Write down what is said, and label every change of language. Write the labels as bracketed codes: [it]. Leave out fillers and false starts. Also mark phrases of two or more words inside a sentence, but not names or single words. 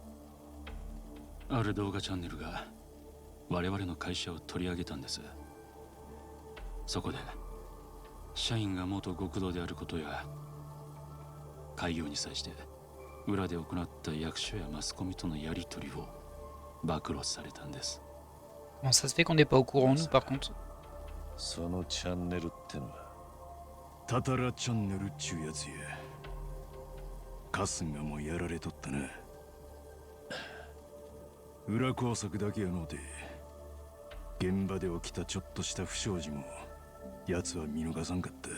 [ja] ある動画チャンネルが我々の会社を取り上げたんです。そこで社員が元極道であることや開業に際して裏で行った役所やマスコミとのやり取りを暴露されたんです。 [fr] Bon, ça se fait qu'on n'est pas au courant, nous, par contre. [ja] そのチャンネルってのはタタラチャンネルっちゅうやつや。春日もやられとったな。裏工作だけやのうて現場で起きたちょっとした不祥事も奴は見逃さんかった。